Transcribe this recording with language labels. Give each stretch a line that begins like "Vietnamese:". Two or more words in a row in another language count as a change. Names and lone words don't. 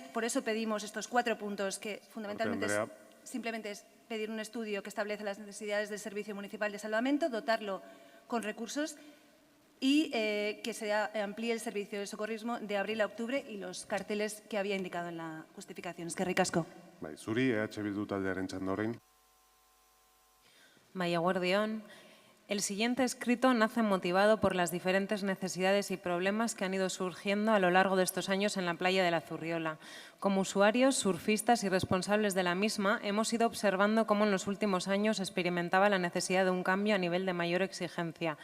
Spanish: Por eso pedimos estos 4 puntos que fundamentalmente simplemente es pedir un estudio que establece las necesidades del Servicio Municipal de Salvamento, dotarlo con recursos y que se amplíe el servicio de socorrismo de abril a octubre y los carteles que había indicado en la justificación.
Basque: Eskerrik asko. Bai, zuri, Bildu taldearen txanda orain. Bai, eguerdion.
Spanish: El siguiente escrito nace motivado por las diferentes necesidades y problemas que han ido surgiendo a lo largo de estos años en la playa de la Zurriola. Como usuarios, surfistas y responsables de la misma, hemos ido observando cómo en los últimos años experimentaba la necesidad de un cambio a nivel de mayor exigencia.